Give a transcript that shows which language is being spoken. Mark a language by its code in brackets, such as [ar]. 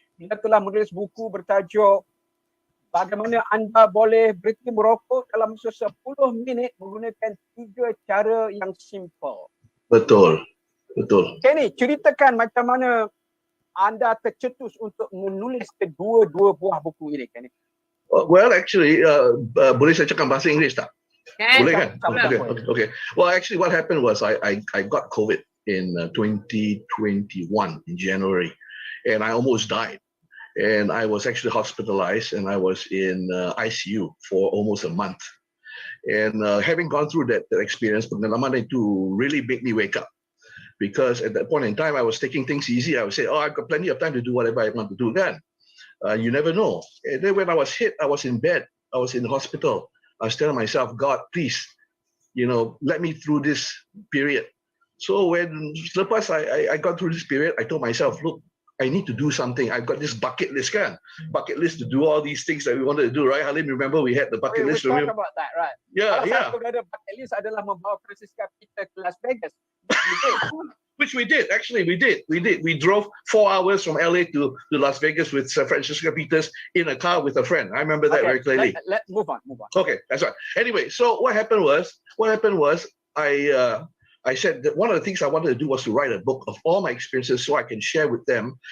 [ms] dia telah menulis buku bertajuk Bagaimana Anda Boleh Berhenti Merokok dalam masa 10 minit menggunakan 3 cara yang simple. Betul. Kenny, ceritakan macam mana anda tercetus untuk menulis kedua-dua buah buku ini, Kenny. [en] Well, actually, [ms] boleh saya cakap bahasa Inggeris tak? Boleh kan? Okay. [en] Well, actually, what happened was I got COVID in 2021 in January, and I almost died. And I was actually hospitalized, and I was in ICU for almost a month. And having gone through that experience, [ms] pengalaman itu [en] really made me wake up. Because at that point in time, I was taking things easy. I would say, I've got plenty of time to do whatever I want to do then. You never know. And then when I was hit, I was in bed. I was in the hospital. I was telling myself, God, please, let me through this period. So when I got through this period, I told myself, look, I need to do something. I've got this bucket list, bucket list to do all these things that we wanted to do, right? Halim, remember we had the bucket list. We talked about that, right? Yeah. [ms] Satu dari bucket list adalah membawa Francisca Peter ke Las Vegas. [en] Which we did. Actually, we did. We drove 4 hours from LA to Las Vegas with Francisca Peters in a car with a friend. I remember that very clearly. Let's move on. Okay, that's right. Anyway, so what happened was I said that one of the things I wanted to do was to write a book of all my experiences so I can share with them.